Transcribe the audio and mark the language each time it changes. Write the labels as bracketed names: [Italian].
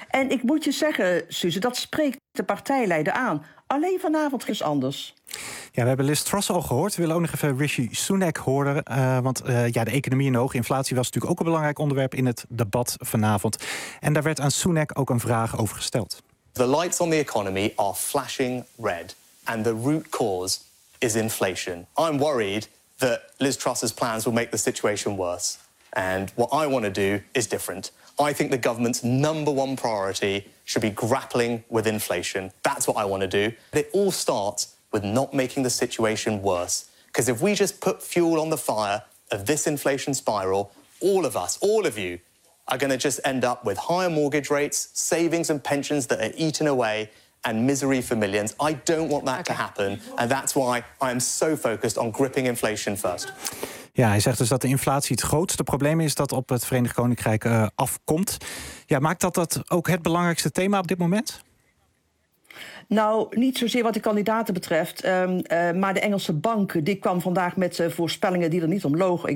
[Dutch] En ik moet je zeggen, Suze, dat spreekt de partijleider aan. Alleen vanavond is anders. Ja, we hebben Liz Truss al gehoord. We willen ook nog even Rishi Sunak horen. Want de economie en de hoge inflatie was natuurlijk ook een belangrijk onderwerp in het debat vanavond. En daar werd aan Sunak ook een vraag over gesteld. [English] The lights on the economy are flashing red, and the root cause is inflation. I'm worried that Liz Truss's plans will make the situation worse, and what I want to do is different. I think the government's number one priority should be grappling with inflation. That's what I want to do. But it all starts with not making the situation worse, because if we just put fuel on the fire of this inflation spiral, all of us, all of you, are going to just end up with higher mortgage rates, savings and pensions that are eaten away, and misery for millions. I don't want that to happen. And that's why I am so focused on gripping inflation first. [Dutch] Ja, hij zegt dus dat de inflatie het grootste probleem is dat op het Verenigd Koninkrijk afkomt. Ja, maakt dat ook het belangrijkste thema op dit moment? Nou, niet zozeer wat de kandidaten betreft. Maar de Engelse bank die kwam vandaag met voorspellingen die er niet om logen.